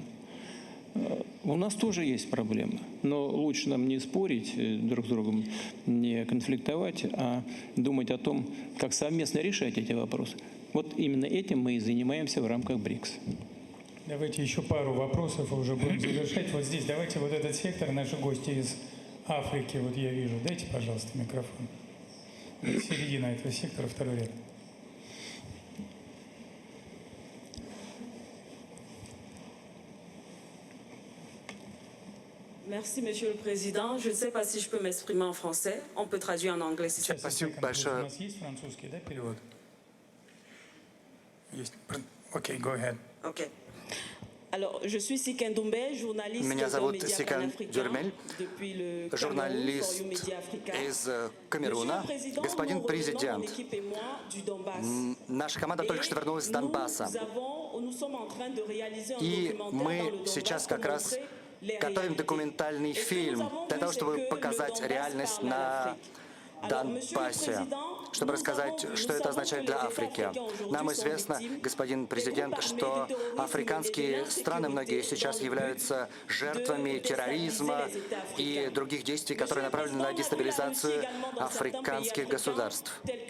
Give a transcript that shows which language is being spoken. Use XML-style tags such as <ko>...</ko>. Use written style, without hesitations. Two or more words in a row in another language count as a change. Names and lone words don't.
<ru>У нас тоже есть проблемы, но лучше нам не спорить друг с другом, не конфликтовать, а думать о том, как совместно решать эти вопросы. Вот именно этим мы и занимаемся в рамках БРИКС. Давайте еще пару вопросов, и уже будем завершать. Вот здесь, давайте вот этот сектор, наши гости из Африки, вот я вижу. Дайте, пожалуйста, микрофон. Середина этого сектора, второй ряд.</ru> <fr>Merci, Monsieur le Président. Je ne sais pas si je peux m'exprimer en français. On peut traduire en anglais si c'est</fr> <ru>Спасибо У большое. нас есть французский, да, перевод? Есть. Окей,</ru> <en>go ahead. OK.</en> <fr>Alors, je suis Siken Doumbé, journaliste</fr> <ru>Меня</ru> <fr>au</fr> <ru>зовут</ru> <fr>Média</fr> <ru>Сикан</ru> <fr>Panafricain</fr> <ru>Дюрмель,</ru> <fr>depuis le Cameroun,</fr> <ru>журналист</ru> <fr>Forum Média Africa.</fr> <ru>из Камеруна.</ru> <fr>Monsieur le Président,</fr> <ru>Господин</ru> <fr>nous revenons,</fr> <ru>президент,</ru> <fr>mon équipe et moi, du Donbass.</fr> <ru>наша команда только что вернулась с Донбасса.</ru> <fr>Nous sommes en train de réaliser un</fr> <ru>И</ru> <fr>documentaire</fr> <ru>мы</ru> <fr>dans le</fr> <ru>сейчас</ru> <fr>Donbass</fr> <ru>как</ru> <fr>pour</fr> <ru>раз</ru> <fr>montrer les</fr> <ru>готовим</ru> <fr>réalités.</fr> <ru>документальный</ru> <fr>Et ce que</fr> <ru>фильм</ru> <fr>nous avons</fr> <ru>для</ru> <fr>vu,</fr> <ru>того,</ru> <fr>c'est</fr> <ru>чтобы</ru> <fr>que le</fr> <ru>показать</ru> <fr>Donbass</fr> <ru>реальность</ru> <fr>parle à</fr> <ru>на</ru> <fr>l'Afrique. Alors, Monsieur le</fr> <ru>Донбассе.</ru> <fr>Président,</fr> <ru>чтобы рассказать, что это означает для Африки. Нам известно, господин президент, что африканские страны, многие сейчас являются жертвами терроризма и других действий, которые направлены на дестабилизацию африканских государств.</ru>